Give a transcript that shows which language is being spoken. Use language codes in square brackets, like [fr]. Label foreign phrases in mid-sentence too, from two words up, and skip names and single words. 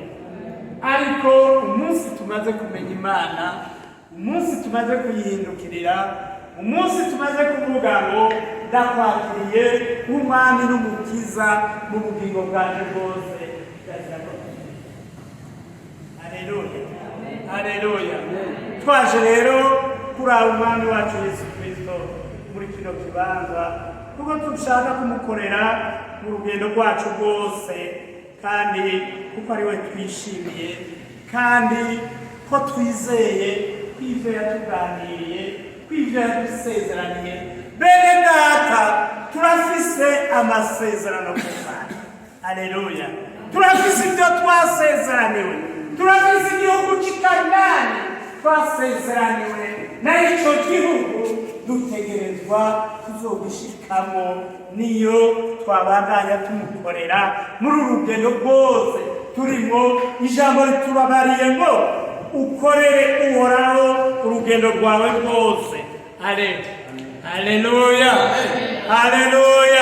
[rn] Ariko umunsi tumaze kumenya Imana, umunsi tumaze kuyihindukirira, umunsi tumaze kuvuga ngo ndakwakiriye nk'umwami n'umukiza mu bugingo bwaje bwose. Aleluya, aleluya. Twaje rero kuraba umwami wacu Yesu Kristo muri kino kibanza, kuko dushaka kumukorera mu rugendo rwacu rwose, kandi kuko ari we twishimiye, kandi ko twizeye kw'ivyo yatuganiriye, kw'ivyo yadusezeraniye. Bene data, turafise amasezerano ku Mana. Aleluya, turafise ibyo twasezeraniwe, turafise igihugu cy'Ikanani twasezeraniwe, na icyo gihugu dutegerezwa kuzogishikamo niyo twabandanya tumukorera muri uru rugendo rwose turimo. Ijambo ritubabariye ngo ukorere uhoraho urugendo rwawe rwose. Aleluya, aleluya.